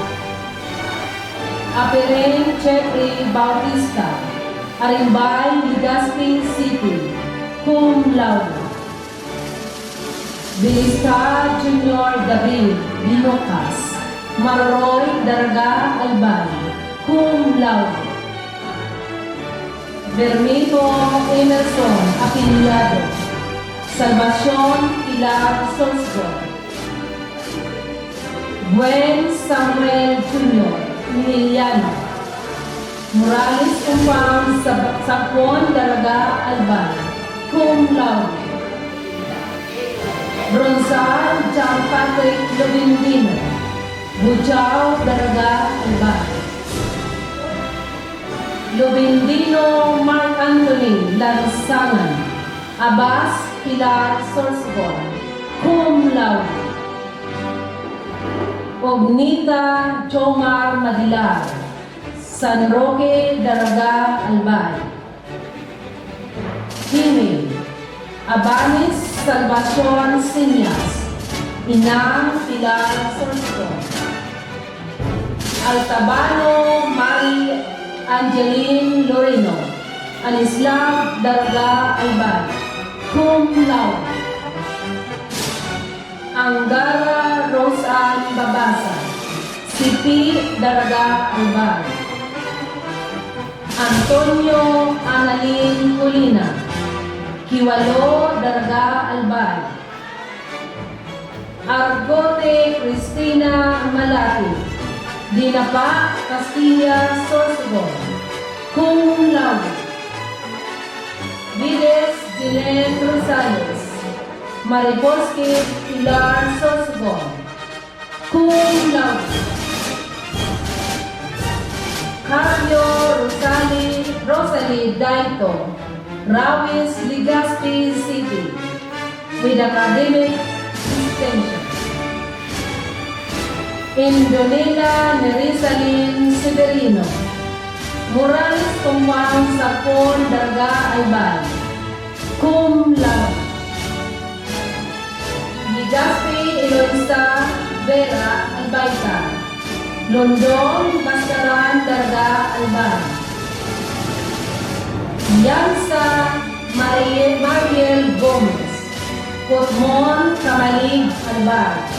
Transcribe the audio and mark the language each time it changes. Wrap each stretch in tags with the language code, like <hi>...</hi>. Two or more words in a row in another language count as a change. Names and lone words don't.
<en>Aperen Jeffrey Bautista, Arimbay, Legazpi City,</en> <la>cum laude.</la> <en>Bilista Junior Gabriel Binocas, Maroroy Daraga Albay,</en> <la>cum laude.</la> <en>Bermito Emerson Apiliado, Salvacion Pilar Sosco, Gwen Samuel Jr. Emiliano, Morales Umpang Sapon Daraga Albay,</en> <la>cum laude.</la> <en>Bronzal John Patrick Lobindino, Bujao Daraga Albay. Lobindino Mark Anthony Lansangan, Abbas Pilar Sorsgon,</en> <la>cum laude.</la> <en>Ognita Jomar Madilar, San Roque Daraga Albay. Himil Abanis Salvacion Sinyas, Inang Pilar Sorsgon. Altabano Mari Angeline Loreno, Anislav Daraga Albay,</en> <la>cum laude.</la> <en>Anggara Rosan Babasa, Sipi Daraga Albay. Antonio Analin Colina, Kiwalo Daraga Albay. Argote Cristina Malati, Dinapa Castilla Sorsogon,</en> <la>cum laude.</la> <en>Vides Dilen Rosales, Mariposki Pilar Sorsogon,</en> <la>cum laude.</la> <en>Carlo Rosalie Daito, Rawis Legazpi City, with academic distinction. Indonela Nerisalin Severino, Morales Kumwang Sapon Daraga Albay,</en> <la>cum laude.</la> <en>Legazpi Eloisa Vera Albayta, London Bastaran Daraga Albay. Yansa Mariel Gomez, Kotmon Kamalig Albay.</en>